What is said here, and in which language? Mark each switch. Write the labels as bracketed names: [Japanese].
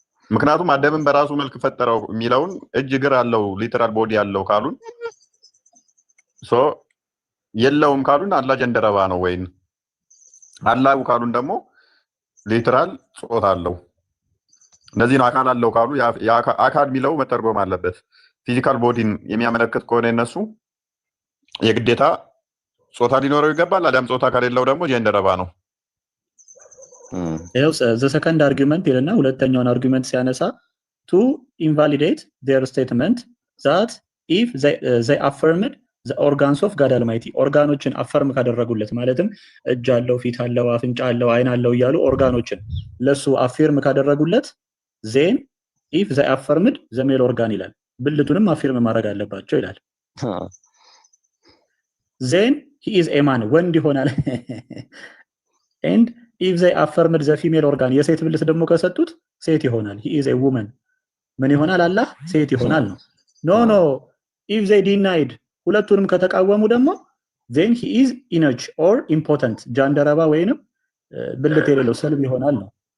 [Amharic] ምክንያቱም አደምን በራሱ መልክ ፈጠረው የሚለውን እጅ እግር አለው ሊተራል ቦዲ ያለው ካሉን የለውም ካሉን አላህ ጀንደረባ ነው ወይን አላሁ ካሉን ደግሞ ሊተራል ጾታ አለው። እነዚህ ነው አካል አለው ካሉ አካል የሚለው መተርጎም አለበት። ፊዚካል ቦዲን የሚያመለክት ከሆነ እነሱ የግዴታ ጾታ ሊኖረው ይገባል። አዳም ጾታ ከሌለው ደግሞ ጀንደረባ ነው። ይኸው [English] the second argument [Amharic] ይልና ሁለተኛውን አርጉመንት ሲያነሳ [English] to invalidate their statement that if they affirmed the organs of God Almighty [Amharic] ኦርጋኖችን አፈርም ካደረጉለት ማለትም እጅ አለው፣ ፊት አለው፣ አፍንጫ አለው፣ አይን አለው እያሉ ኦርጋኖችን ለሱ አፌርም ካደረጉለት [English] then if they affirmed the male organ [Amharic] ይላል፣ ብልቱንም አፌርም ማድረግ አለባቸው ይላል። [English] then he is a man [Amharic] ወንድ ይሆናል [English] and if they affirmed the female organ [Amharic] የሴት ብልት ደግሞ ከሰጡት ሴት ይሆናል። [English] he is a woman [Amharic] ምን ይሆናል? አላህ ሴት ይሆናል ነው። [English] no if they denied [Amharic] ሁለቱንም ከተቃወሙ ደግሞ [English] then he is inert or impotent [Amharic] ጃንደረባ ወይንም ብልት የሌለው ሰልብ ይሆናል ነው።